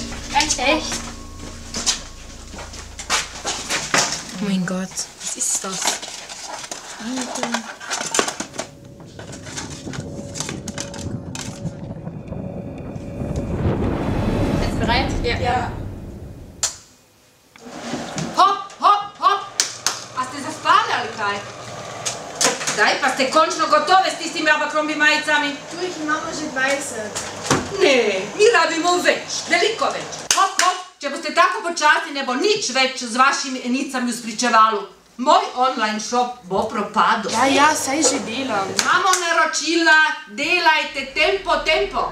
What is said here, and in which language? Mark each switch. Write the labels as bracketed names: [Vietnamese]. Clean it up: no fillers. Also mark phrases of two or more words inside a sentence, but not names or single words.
[German] Echt? Oh mein Gott, was ist das? Alter. Jetzt bereit? Ja. Hopp! [Slovenian] A ste zaspali ali kaj? Daj, pa ste končno gotove s tistimi abakrombi majicami? [German] Du, ich [Slovenian] imamo že 20. Ne, mi rabimo več, veliko več. Hop, če boste tako počasni, ne bo nič več z vašimi enicami v spričevalu. Moj [English] online shop [Slovenian] bo propadel. Ja, saj že delam. Imamo naročila, delajte, tempo.